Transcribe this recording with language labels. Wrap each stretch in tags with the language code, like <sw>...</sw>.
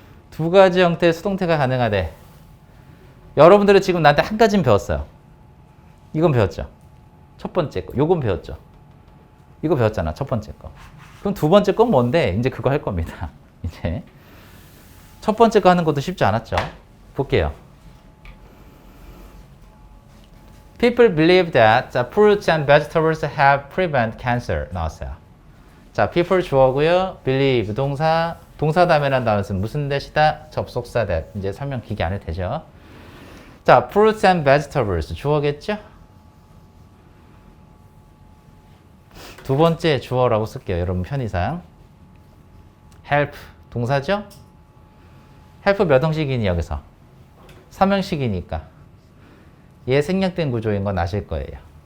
<ko>두 가지 형태의 수동태가 가능하대. 여러분들은 지금 나한테 한 가지는 배웠어요. 이건 배웠죠. 첫 번째 거. 요건 배웠죠. 이거 배웠잖아. 첫 번째 거. 그럼 두 번째 건 뭔데? 이제 그거 할 겁니다. 이제 첫 번째 거 하는 것도 쉽지 않았죠. 볼게요.</ko> <en>People believe that the fruits and vegetables have prevent cancer.</en> <ko>나왔어요. 자, people 주어고요. believe 동사. 동사 다음에란 단어는 무슨 대시다? 접속사 that. 이제 설명 길게 안 해도 되죠. 자,</ko> <en>fruits and vegetables</en> <ko>주어겠죠? 두 번째 주어라고 쓸게요. 여러분 편의상. help 동사죠? help 몇 형식이니 여기서? 3형식이니까. 얘 생략된 구조인 건 아실 거예요.</ko>